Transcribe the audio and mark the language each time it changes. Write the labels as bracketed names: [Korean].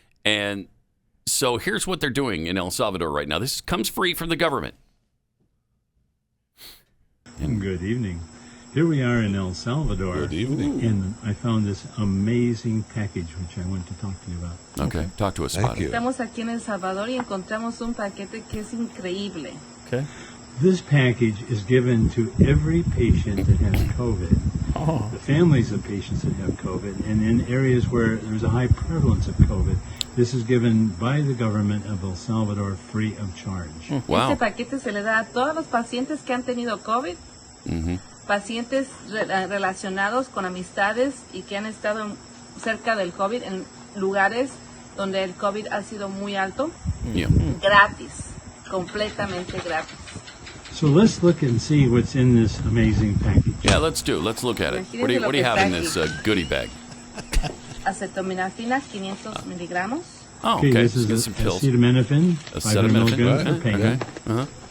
[English] And so here's what they're doing in El Salvador right now. This comes free from the government. Good evening. Here we are in El Salvador. Good evening. And I found this amazing package, which I want to talk to you about. Okay, talk to us about it. [Spanish] Estamos aquí en El Salvador y encontramos un paquete que es increíble. [English] Okay. This package is given to every patient that has COVID, the families of patients that have COVID, and in areas where there's a high prevalence of COVID. This is given by the government of El Salvador free of charge. Wow. [Spanish] Este paquete se le da a todos los pacientes que han tenido COVID. Pacientes relacionados con amistades y que han estado cerca del COVID en lugares donde el COVID ha sido muy alto. Gratis, completamente gratis. [English] So let's look and see what's in this amazing package. Yeah, let's look at it. What do you have in this goodie bag? [Spanish] Acetaminofina, 500 miligramos. [English] Oh, okay. This is some pills. Acetaminophen, 500 milligrams per pain.